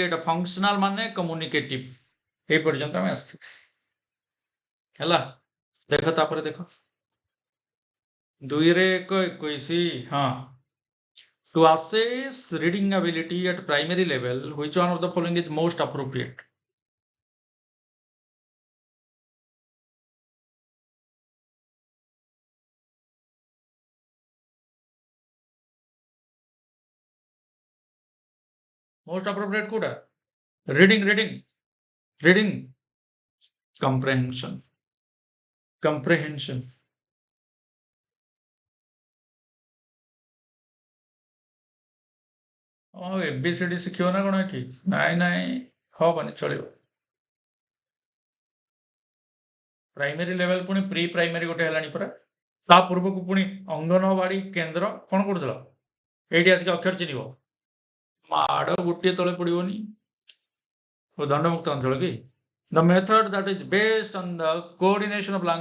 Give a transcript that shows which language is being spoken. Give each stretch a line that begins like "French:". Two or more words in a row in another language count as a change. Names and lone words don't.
Odia: ଏଟା functional ମାନେ communicative এই ପର୍ଯ୍ୟନ୍ତ ଆମେ ଆସିଥିଲୁ ହେଲା ଦେଖ ତାପରେ ଦେଖ 2 ରେ 21 ହଁ
English: to assess reading ability at primary level which one of the following is most appropriate most appropriate
Odia: କୋଉଟା
English: reading comprehension
Odia: ABCD ଶିଖିବ ନା କ'ଣ ଏଠି ନାଇଁ ହବନି ଚଳିବ
English: primary level
Odia: ପୁଣି
English: pre primary
Odia: ଗୋଟେ ହେଲାଣି ପରା ତା ପୂର୍ବକୁ ପୁଣି ଅଙ୍ଗନବାଡି କେନ୍ଦ୍ର କ'ଣ କରୁଥିଲ ଏଇଠି ଆସିକି ଅକ୍ଷର ଚିହ୍ନିବ ମାଡ଼ ଗୋଟିଏ ତଳେ ପଡିବନି ଦଣ୍ଡମୁକ୍ତ ଅଞ୍ଚଳ କି
English: the method that is based on the coordination of